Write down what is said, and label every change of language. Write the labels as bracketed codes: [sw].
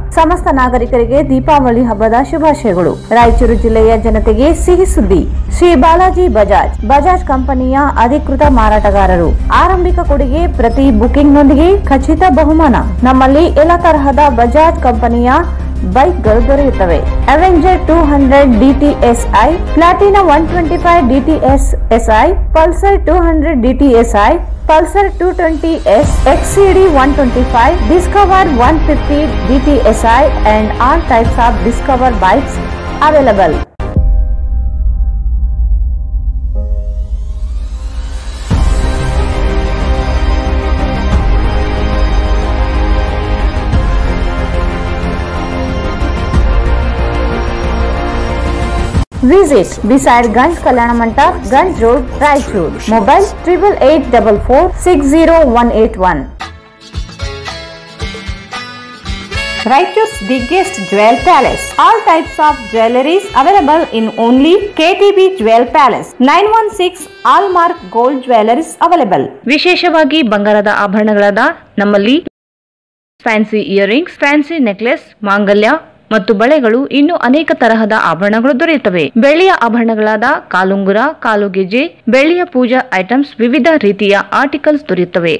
[kn] ಸಮಸ್ತ ನಾಗರಿಕರಿಗೆ ದೀಪಾವಳಿ ಹಬ್ಬದ ಶುಭಾಶಯಗಳು. ರಾಯಚೂರು ಜಿಲ್ಲೆಯ ಜನತೆಗೆ ಸಿಹಿ ಸುದ್ದಿ. ಶ್ರೀ ಬಾಲಾಜಿ ಬಜಾಜ್ ಕಂಪನಿಯ ಅಧಿಕೃತ ಮಾರಾಟಗಾರರು. ಆರಂಭಿಕ ಕೊಡುಗೆ ಪ್ರತಿ ಬುಕಿಂಗ್ನೊಂದಿಗೆ ಖಚಿತ ಬಹುಮಾನ. ನಮ್ಮಲ್ಲಿ ಎಲ್ಲ ತರಹದ ಬಜಾಜ್ ಕಂಪನಿಯ ಬೈಕ್ಗಳು ದೊರೆಯುತ್ತವೆ. [en] Avenger 200 DTSI, Platina 125 DTSI, Pulsar 200 DTSI, Pulsar 220S, XCD 125, Discover 150 DTSI and all types of Discover bikes available. Visit beside Ganj Kalyana Mandap, Ganj Road, Raichur. Mobile 8884460181. Raichur's biggest jewel palace. All types of jewelries available in only KTB Jewel Palace. 916 Allmark Gold Jewelries available. [kn] ವಿಶೇಷವಾಗಿ ಬಂಗಾರದ ಆಭರಣಗಳಾದ ನಮ್ಮಲ್ಲಿ fancy earrings, fancy necklace, ಮಾಂಗಲ್ಯ ಮತ್ತು ಬಳೆಗಳು, ಇನ್ನು ಅನೇಕ ತರಹದ ಆಭರಣಗಳು ದೊರೆಯುತ್ತವೆ. ಬೆಳ್ಳಿಯ ಆಭರಣಗಳಾದ ಕಾಲುಂಗುರ, ಕಾಲುಗೆಜೆ, ಬೆಳ್ಳಿಯ ಪೂಜಾ ಐಟಮ್ಸ್, ವಿವಿಧ ರೀತಿಯ ಆರ್ಟಿಕಲ್ಸ್ ದೊರೆಯುತ್ತವೆ.